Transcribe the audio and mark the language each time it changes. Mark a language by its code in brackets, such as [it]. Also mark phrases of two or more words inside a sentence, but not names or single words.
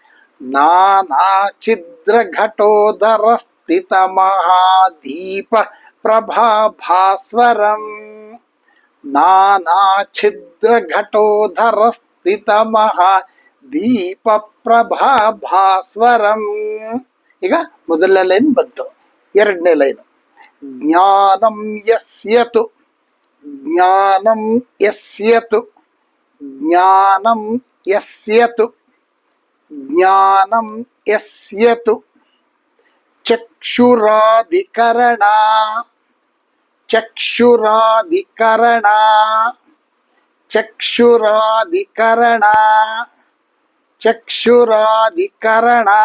[sa] ನಾನಾ ಛಿದ್ರ ಘಟೋಧರ ಸ್ಥಿತ ಮಹಾದೀಪ ಪ್ರಭಾಭಾಸ್ವರಂ ನಾನಾ ಛಿದ್ರ ಘಟೋಧರ ಸ್ಥಿತ ಮಹಾ ದೀಪ ಪ್ರಭಾಭಾಸ್ವರಂ. [kn] ಈಗ ಮೊದಲನೇ ಲೈನ್ ಬಂತು. ಎರಡನೇ ಲೈನ್ [sa] ಜ್ಞಾನಂ ಯಸ್ಯತು ಜ್ಞಾನಂ ಯಸ್ಯತು ಜ್ಞಾನಂ ಯಸ್ಯತು ಜ್ಞಾನಂ ಯಸ್ಯತು ಚಕ್ಷುರಾಧಿಕರಣ ಚಕ್ಷುರಾಧಿಕರಣ ಚಕ್ಷುರಾಧಿಕರಣ ಚಕ್ಷುರಾಧಿಕರಣ